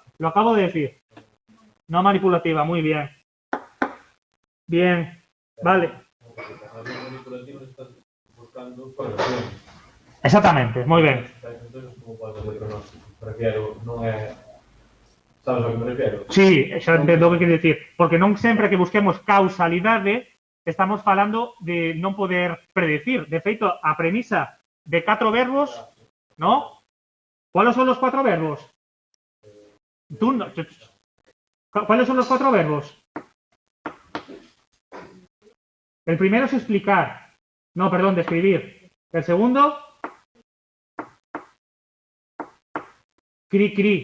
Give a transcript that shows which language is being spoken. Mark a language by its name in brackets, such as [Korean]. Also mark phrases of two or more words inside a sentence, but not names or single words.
[Spanish] Lo acabo de decir. No manipulativa, muy bien. Bien, vale. Exactamente, muy bien. Sabes a que me refiero? [Galician] Sí, xa entendo o que quere dicir. Porque non sempre que busquemos causalidade estamos falando de non poder predecir. De feito, a premisa de 4 verbos, ¿no? [Spanish] ¿Cuáles son los 4 verbos? Tú no, ¿cuáles son los 4 verbos? El primero es explicar. No, perdón, describir. El segundo, cri-cri.